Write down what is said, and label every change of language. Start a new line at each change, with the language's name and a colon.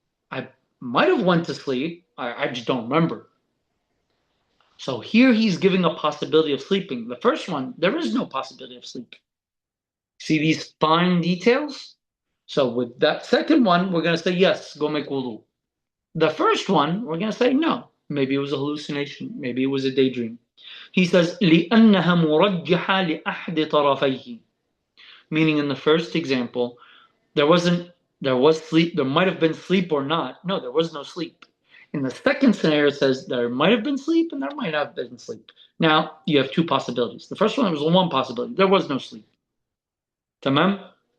English: I might have went to sleep. I just don't remember. So here he's giving a possibility of sleeping. The first one, there is no possibility of sleeping. See these fine details? So with that second one, we're going to say, yes, go make wudu. The first one, we're going to say, no. Maybe it was a hallucination. Maybe it was a daydream. He says,
Arabic: لِأَنَّهَا مُرَجَّحَةٌ لِأَحْدِ طَرَفَيْهِ.
English: Meaning in the first example, there was sleep. There might have been sleep or not. No, there was no sleep. In the second scenario, it says there might have been sleep and there might not have been sleep. Now, you have two possibilities. The first one was one possibility. There was no sleep. Tamam?